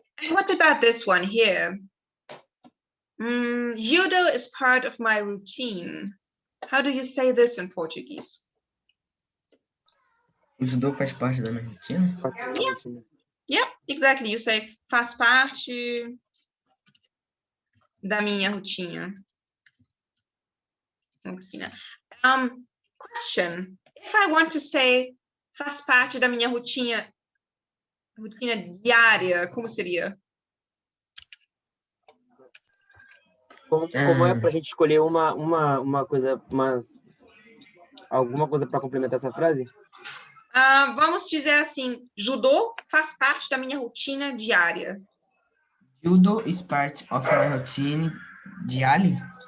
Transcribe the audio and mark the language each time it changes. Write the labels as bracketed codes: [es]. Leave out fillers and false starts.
[en] What about this one here? Judo is part of my routine. How do you say this in Portuguese? [pt] O judô faz parte da minha rotina? [en] Yeah, exactly. You say [pt] faz parte da minha rotina. [en] Question. If I want to say [pt] faz parte da minha rotina diária, como seria? Como é para a gente escolher uma coisa, alguma coisa para complementar essa frase? Vamos dizer assim, judô faz parte da minha rotina diária. [en] Judo is part of my routine diária?